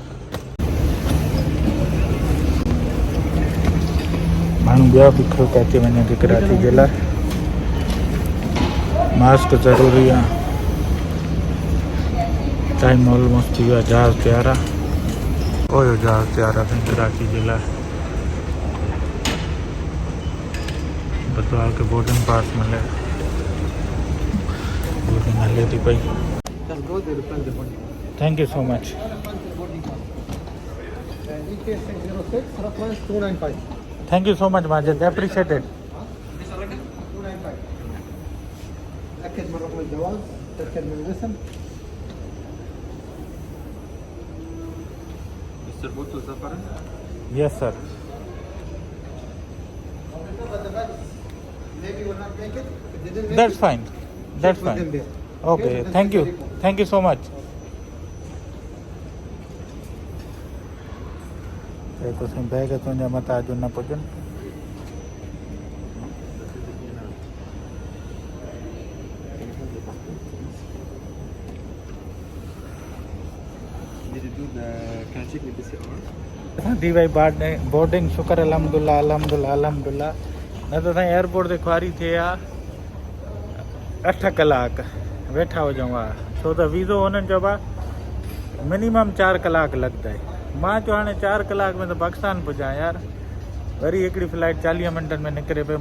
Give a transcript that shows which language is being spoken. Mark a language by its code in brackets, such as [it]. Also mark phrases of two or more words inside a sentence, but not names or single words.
[sd] माण्हू ॿिया बि खो अची वञे थी कराची जे लाइ, मास्क ज़रूरी आहे। टाइम ऑलमोस्ट थी वियो आहे, जहाज़ तयारु आहे, ओयो जहाज़ तयारु आहे कराची जे लाइ। बदवा के बोर्डिंग पास मिले, हले थी पई। [en] Just go there, repel the body. Thank you so much. EK606, reference 295. Thank you so much Majid, appreciated. 295. [ar] تأكد من رقم الجواز، تأكد من الاسم. [en] Mr. Bhutto Zafar? Yes sir. Maybe will not make it. If they didn't make दैट्स it, Fine, that's check with them फाइन। there. ओके, Just Thank you, take the report. Thank you so much. [sd] तो सही बैग तुंहिंजा मथां अॼु न पुॼनि। [en] Did you do the, can I check the PCR? [sd] दी भाई बोर्डिंग शुक्र [ar] الحمد لله الحمد لله الحمد لله. [sd] न त साईं एयरपोर्ट ते ख्वारी थिए हा 8 कलाक वेठा हुजूं हा, छो त वीज़ो हुननि चयो आहे मिनिमम 4 कलाक लॻंदा आहे। मां चयो हाणे 4 कलाक में त पाकिस्तान पुॼां यार। वरी हिकिड़ी फ्लाइट 40 मिंटनि में निकिरे पई।